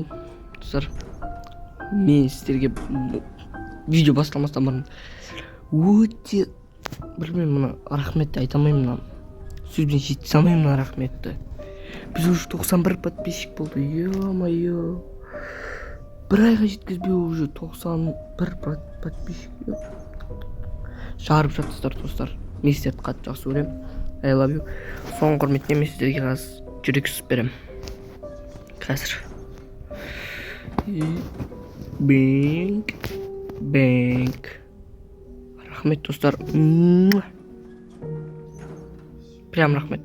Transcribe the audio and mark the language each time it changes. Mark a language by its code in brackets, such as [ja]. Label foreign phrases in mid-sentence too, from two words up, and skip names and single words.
[kk] Достар, мен сіздерге видео бастамастан бұрын өте білмеймін, мына рахметті айта алмаймын, мына сөзбен жете алмаймын мына рахметті. Біз [ru] уже 91 подписчик [kk] болды, ё-моё. Бір айға жеткізбей [ru] уже 91 подписчик. [kk] Жарып жатсыздар достар. Мен сіздерді қатты жақсы көремін. [en] I love you. [kk] Соңғы құрметіне мен сіздерге қазір жүрек сызып беремін. Қазір. Бэнк. Рахмет достар. Прям рахмет.